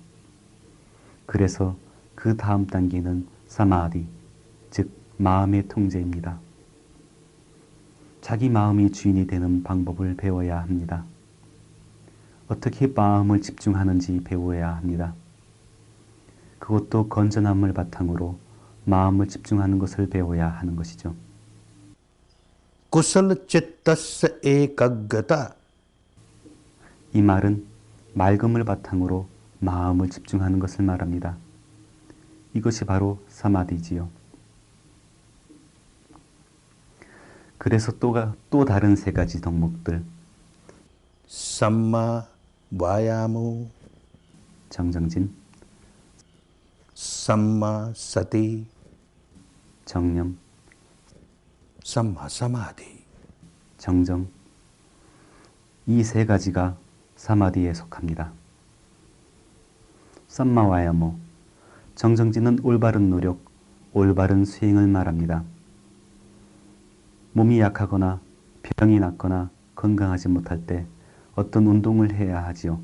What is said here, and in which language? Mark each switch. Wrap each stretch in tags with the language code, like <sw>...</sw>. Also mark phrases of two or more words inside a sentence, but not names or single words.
<ko>그래서 그 다음 단계는 사마디, 즉 마음의 통제입니다. 자기 마음이 주인이 되는 방법을 배워야 합니다. 어떻게 마음을 집중하는지 배워야 합니다. 그것도 건전함을 바탕으로 마음을 집중하는 것을 배워야 하는 것이죠.</ko> <pi>kusala chittassa ekaggata.</pi> <ko>이 말은 맑음을 바탕으로 마음을 집중하는 것을 말합니다. 이것이 바로 사마디지요. 그래서 또 다른 세 가지 덕목들,</ko> <pi>Samma vayamo,</pi> <ko>정정진,</ko> <pi>samma sati,</pi> <ko>정념,</ko> <pi>samma samadhi.</pi> <ko>정정, 이 세 가지가 사마디에 속합니다. 썸마와야모, 정정진은 올바른 노력, 올바른 수행을 말합니다. 몸이 약하거나 병이 났거나 건강하지 못할 때 어떤 운동을 해야 하지요.</ko>